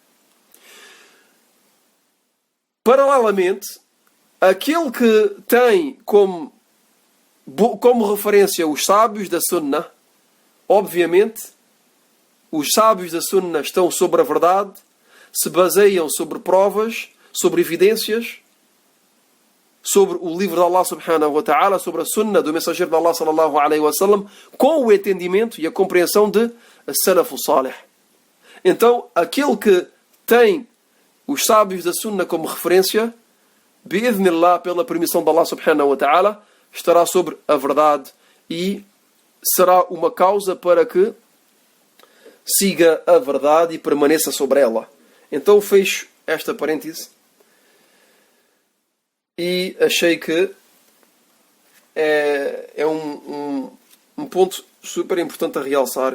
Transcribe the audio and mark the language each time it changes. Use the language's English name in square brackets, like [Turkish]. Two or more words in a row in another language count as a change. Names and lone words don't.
[Portuguese] Paralelamente, aquele que tem como referência os sábios da Sunnah, obviamente, os sábios da Sunnah estão sobre a verdade, se baseiam sobre provas, sobre evidências, sobre o livro de [Arabic] الله سبحانه وتعالى, [Portuguese] sobre a Sunnah do mensageiro de Allah [Arabic] صلى الله عليه وسلم, [Portuguese] com o entendimento e a compreensão de [Arabic] سلف صالح. [Portuguese] Então, aquele que tem os sábios da Sunnah como referência, bi'idhnillah, pela permissão de [Arabic] الله سبحانه وتعالى, [Portuguese] estará sobre a verdade e será uma causa para que siga a verdade e permaneça sobre ela. Então fecho esta parêntese e achei que é um ponto super importante a realçar.